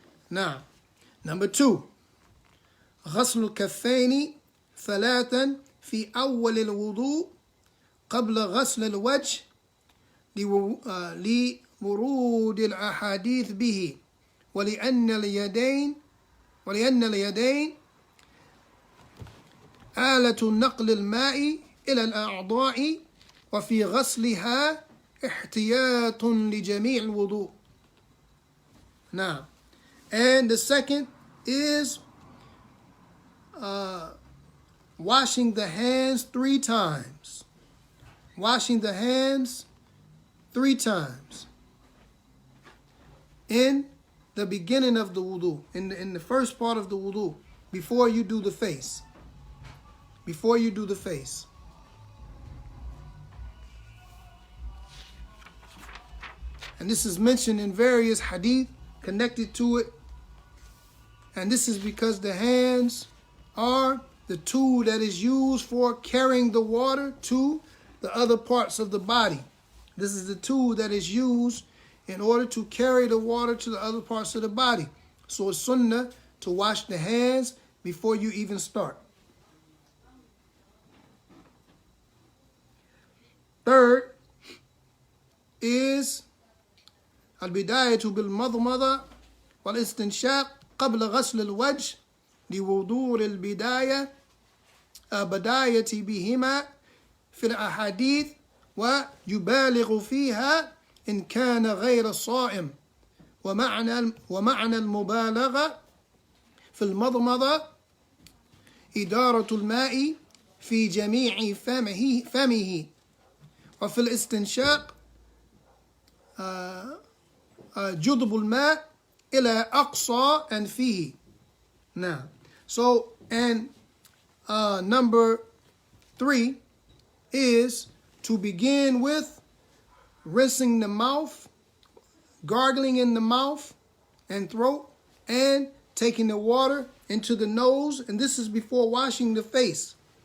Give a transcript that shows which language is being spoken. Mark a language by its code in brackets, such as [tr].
[en] Now, number 2, [ar] غسل الكفين ثلاثا في أول الوضوء قبل غسل الوجه لورود الأحاديث به ولأن اليدين آلة نقل الماء إلى الأعضاء وفي غسلها احتياط لجميع الوضوء. [en] Now, and the second is washing the hands 3 times. Washing the hands 3 times in the beginning of the wudu, in the first part of the wudu, before you do the face. Before you do the face. And this is mentioned in various hadith connected to it. And this is because the hands are the tool that is used for carrying the water to the other parts of the body. This is the tool that is used in order to carry the water to the other parts of the body. So it's sunnah to wash the hands before you even start. Third is [ar] البداية بالمضمضة والاستنشاق قبل غسل الوجه لوضوء البداية بهما في الأحاديث ويبالغ فيها إن كان غير صائم ومعنى المبالغة في المضمضة إدارة الماء في جميع فمه وفي الاستنشاق جذب الماء إلى أقصى أنفه. [en] Now, so, and number 3 is to begin with rinsing the mouth, gargling in the mouth and throat, and taking the water into the nose, and this is before washing the face.